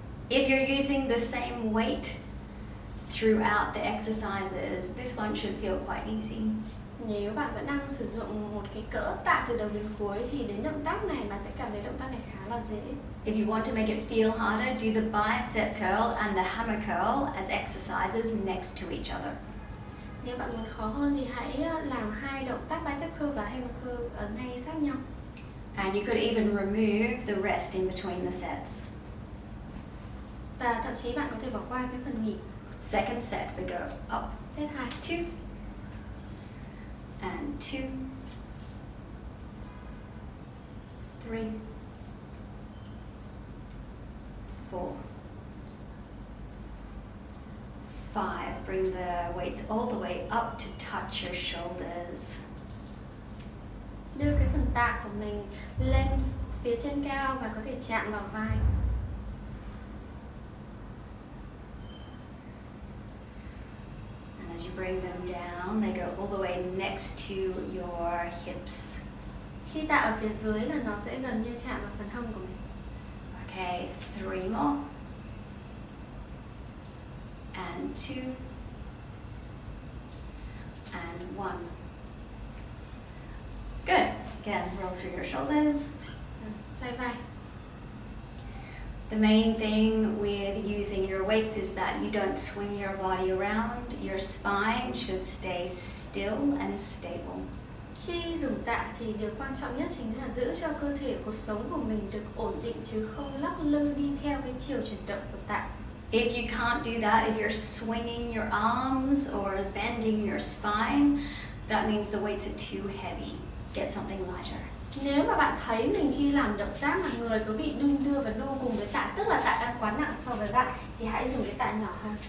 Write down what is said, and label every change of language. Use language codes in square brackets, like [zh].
[en] If you're using the same weight throughout the exercises, this one should feel quite easy. [vi] Nếu bạn vẫn đang sử dụng một cái cỡ tạ từ đầu đến cuối thì đến động tác này bạn sẽ cảm thấy động tác này khá là dễ. [en] If you want to make it feel harder, do the bicep curl and the hammer curl as exercises next to each other. [vi] Nếu bạn muốn khó hơn thì hãy làm hai động tác bicep curl và hammer curl ở ngay sát nhau. [en] And you could even remove the rest in between the sets. [vi] Và thậm chí bạn có thể bỏ qua cái phần nghỉ. [en] Second set, we go up, [vi] Set 2, [en] 2, and 2, 3, 4, 5. Bring the weights all the way up to touch your shoulders. [vi] Đưa cái phần tạ của mình lên phía trên cao và có thể chạm vào vai. [en] And as you bring them down, they go all the way next to your hips. [vi] Khi tạ ở phía dưới là nó sẽ gần như chạm vào phần hông của mình. [en] Okay, 3 more. And 2. And 1. Good. Again, roll through your shoulders. [vi] Xoay vai. [en] The main thing with using your weights is that you don't swing your body around. Your spine should stay still and stable. [vi] Khi dùng tạ thì điều quan trọng nhất chính là giữ cho cơ thể, cuộc sống của mình được ổn định chứ không lắc lư đi theo cái chiều chuyển động của tạ. [en] If you can't do that, if you're swinging your arms or bending your spine, that means the weights are too heavy. Get something lighter. [vi] Nếu mà bạn thấy mình khi làm động tác mà người có bị đung đưa và đu cùng với tạ, tức là tạ đang quá nặng so với bạn, thì hãy dùng cái tạ nhỏ hơn.